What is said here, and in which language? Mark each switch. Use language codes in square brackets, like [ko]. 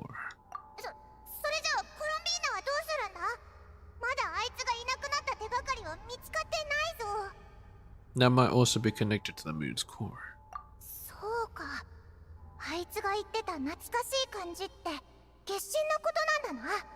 [ja] それじゃあコロンビーナはどうするんだ？まだあいつがいなくなった手がかりは見つかってないぞ。 [en] That might also be connected to the moon's core. [ja] そうか。あいつが言ってた懐かしい感じって月神のことなんだな。